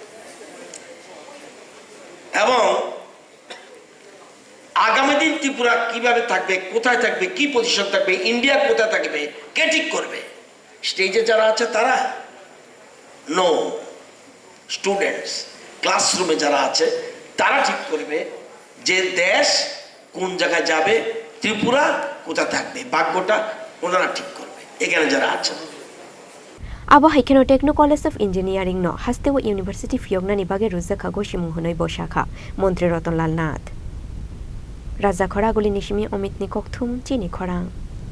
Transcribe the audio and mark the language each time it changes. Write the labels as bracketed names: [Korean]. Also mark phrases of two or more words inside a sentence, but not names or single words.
[Bangla] এবং আগামী দিন ত্রিপুরা কিভাবে থাকবে কোথায় থাকবে কি পজিশন থাকবে ইন্ডিয়া কোথায় থাকবে কে ঠিক করবে স্টেজে যারা আছে তারা [English] no students [Bangla] ক্লাসরুমে যারা আছে তারা ঠিক করবে যে দেশ কোন জায়গায় যাবে ত্রিপুরা কোথা থাকবে ভাগ্যটা ওনারা ঠিক করবে এখানে যারা আছেন [Kok Borok] abo haikeno TechnoCollege of Engineering no hastewo University Fiyognani bage Khlaijakha goshimung honoi boshakha Mantri Ratan Lal Nath Khlaijakha aguli nishimi Omitni kokthum Chini Khorang